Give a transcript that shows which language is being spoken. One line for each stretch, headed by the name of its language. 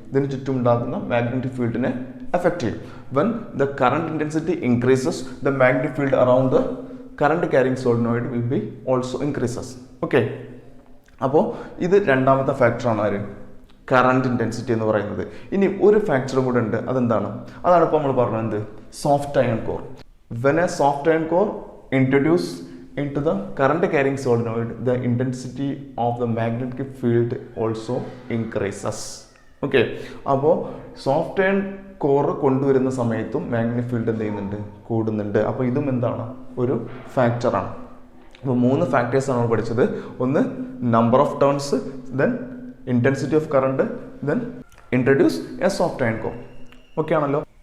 Malayalam: ഇതിന് ചുറ്റും ഉണ്ടാകുന്ന മാഗ്നറ്റിക് ഫീൽഡിനെ അഫക്റ്റ് ചെയ്യും.
English: When the current intensity increases the magnetic field around the current carrying solenoid will be also increases. Okay.
Malayalam: അപ്പോൾ ഇത് രണ്ടാമത്തെ ഫാക്ടറാണ് ആര്? കറണ്ട് ഇൻറ്റൻസിറ്റി എന്ന് പറയുന്നത്. ഇനി ഒരു ഫാക്ടറും കൂടെ ഉണ്ട്. അതെന്താണ്? അതാണ് ഇപ്പോൾ നമ്മൾ പറഞ്ഞത്, soft iron core.
English: When a soft iron core introduce into the current carrying solenoid, the intensity of the magnetic field also increases.
Malayalam: Okay, അപ്പോൾ സോഫ്റ്റ് അയൺ കോർ കൊണ്ടുവരുന്ന സമയത്തും മാഗ്നറ്റിക് ഫീൽഡ് എന്ത് ചെയ്യുന്നുണ്ട്, കൂടുന്നുണ്ട്. അപ്പോൾ ഇതും എന്താണ്, ഒരു ഫാക്ടറാണ്. അപ്പോൾ 3 ഫാക്ടേഴ്സാണ് നമ്മൾ പഠിച്ചത്.
English: ഒന്ന് number of turns, then intensity of current, then introduce a soft iron core. Okay ആണല്ലോ.